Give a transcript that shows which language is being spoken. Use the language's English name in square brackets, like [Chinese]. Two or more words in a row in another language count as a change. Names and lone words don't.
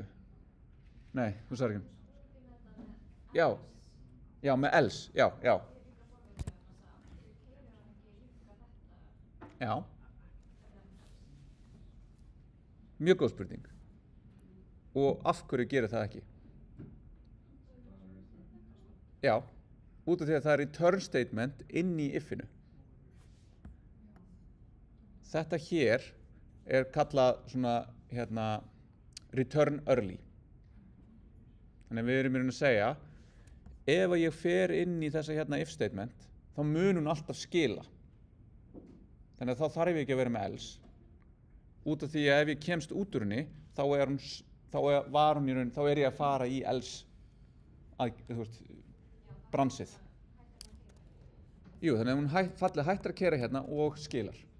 [Icelandic] Nei, þú sagði ekki. Já, með else, já. Já. Mjög góð spurning. Og af hverju gerir það ekki? Já, út af því að það er [English] return statement [Icelandic] inn í if-inu. Þetta hér er kallað svona, [English] return early. [Icelandic] Þannig að við erum í raun að segja, ef ég fer inn í þessa [English] if statement, [Icelandic] þá mun hún alltaf skila. Þannig að þá þarf ég ekki að vera með else. út af því að ef ég kemst út úr henni þá er ég að fara í else bransið. Jú, þannig að hún fallið hættir að keyra hérna og skilar.